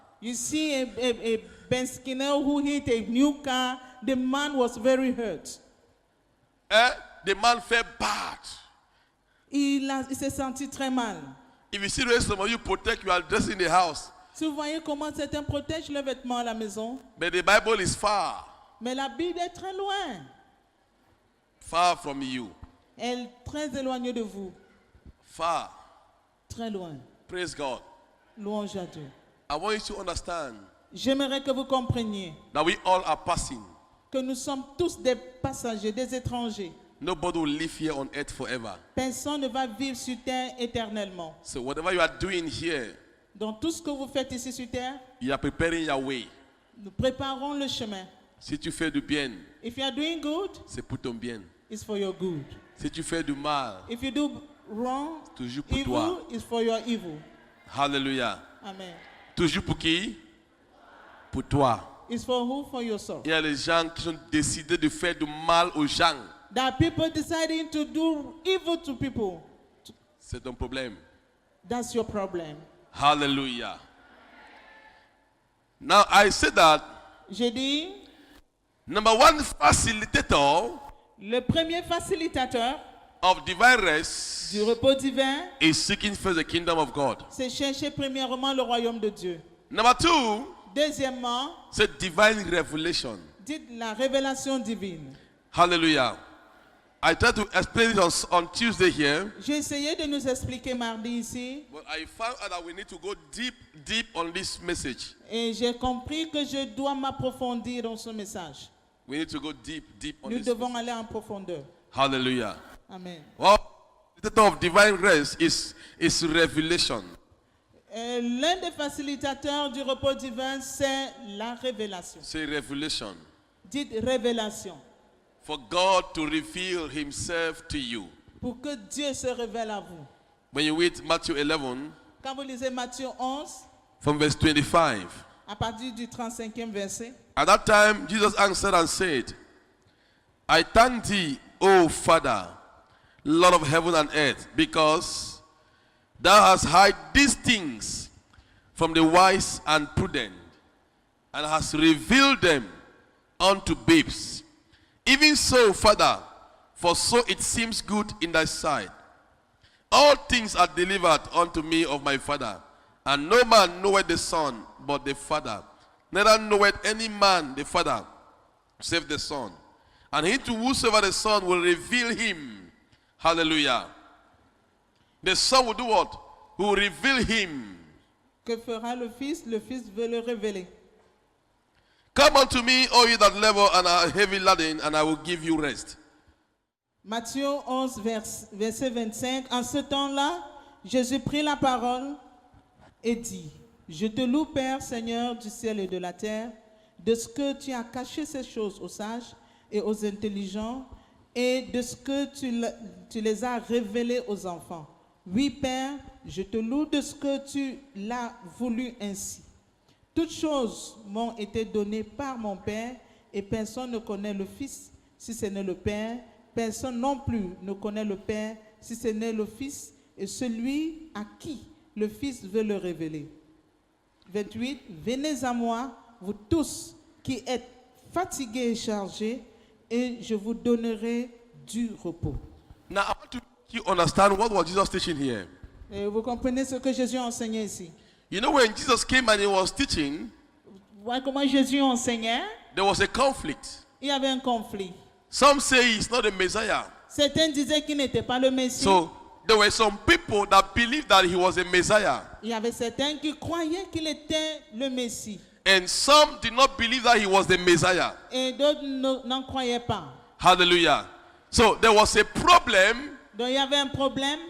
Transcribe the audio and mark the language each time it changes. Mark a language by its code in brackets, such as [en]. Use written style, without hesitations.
[en] You see a Ben Skinner who hit a new car, the man was very hurt. Hein? The man felt bad. [fr] Il s'est senti très mal. [en] If you see the way some of you protect your dress in the house, [fr] Si vous voyez comment certains protègent leurs vêtements à la maison, [en] but the Bible is far, [fr] mais la Bible est très loin. [en] far from you. [fr] Elle est très éloignée de vous. [en] Far. [fr] Très loin. [en] Praise God. [fr] Louange à Dieu. [en] I want you to understand [fr] J'aimerais que vous compreniez [en] that we all are passing. [fr] que nous sommes tous des passagers, des étrangers. [en] Nobody will live here on earth forever. [fr] Personne ne va vivre sur terre éternellement. [en] So whatever you are doing here, [fr] Donc tout ce que vous faites ici sur terre, [en] you are preparing your way. [fr] nous préparons le chemin. Si tu fais du bien, [en] If you are doing good, [fr] c'est pour ton bien. [en] it's for your good. [fr] Si tu fais du mal, [en] If you do wrong, [fr] toujours pour [en] evil [fr] toi. [en] is for your evil. Hallelujah. Amen. [fr] Toujours pour qui? Pour toi. [en] It's for who? For yourself. [fr] Il y a des gens qui ont décidé de faire du mal aux gens. [en] There are people deciding to do evil to people. [fr] C'est ton problème. [en] That's your problem. Hallelujah. Now I said that [fr] J'ai dit, [en] number one facilitator [fr] le premier facilitateur [en] of divine rest [fr] du repos divin, [en] is seeking first the kingdom of God. [fr] c'est chercher premièrement le royaume de Dieu. [en] Number two, [fr] Deuxièmement, c'est [en] divine revelation. [fr] dites la révélation divine. Hallelujah. [en] I tried to explain it on Tuesday here, [fr] J'ai essayé de nous expliquer mardi ici [en] but I found out that we need to go deep on this message. [fr] et j'ai compris que je dois m'approfondir dans ce message. [en] We need to go deep on [fr] Nous [en] this [fr] devons [en] message. [fr] aller en profondeur. Hallelujah. Amen. [en] Well, the title of divine rest is revelation. [fr] L'un des facilitateurs du repos divin, c'est la révélation. [en] Say revelation. [fr] Dites révélation. [en] For God to reveal himself to you. [fr] Pour que Dieu se révèle à vous. [en] When you read Matthew 11, [fr] Quand vous lisez Matthieu 11, [en] from verse 25. [fr] à partir du 35e verset, [en] At that time, Jesus answered and said, I thank thee, O Father, Lord of heaven and earth, because thou hast hid these things from the wise and prudent, and hast revealed them unto babes. Even so, Father, for so it seems good in thy sight. All things are delivered unto me of my Father, and no man knoweth the Son but the Father. Neither knoweth any man the Father, save the Son. And he to whosoever the Son will reveal him. Hallelujah. The Son will do what? Who will reveal him. [fr] que fera le Fils veut le révéler. [en] Come unto me, all ye that labor and are heavy laden, and I will give you rest. [fr] Matthieu 11, verset 25. En ce temps-là, Jésus prit la parole et dit, je te loue, Père, Seigneur du ciel et de la terre, de ce que tu as caché ces choses aux sages et aux intelligents, et de ce que tu les as révélées aux enfants. Oui, Père, je te loue de ce que tu l'as voulu ainsi. Toutes choses m'ont été données par mon Père, et personne ne connaît le Fils si ce n'est le Père. Personne non plus ne connaît le Père si ce n'est le Fils, et celui à qui le Fils veut le révéler. 28. Venez à moi, vous tous qui êtes fatigués et chargés, et je vous donnerai du repos. [en] Now, I want to make you understand what was Jesus teaching here. [fr] Et vous comprenez ce que Jésus a enseigné ici? [en] You know, when Jesus came and he was teaching, [fr] Vous voyez comment Jésus enseignait? [en] there was a conflict. [fr] Il y avait un conflit. [en] Some say he's not the Messiah. [fr] Certains disaient qu'il n'était pas le Messie. [en] So there were some people that believed that he was a Messiah. [fr] Il y avait certains qui croyaient qu'il était le Messie. [en] And some did not believe that he was the Messiah. [fr] Et d'autres n'en croyaient pas. [en] Hallelujah. So there was a problem, [fr] Donc il y avait un problème.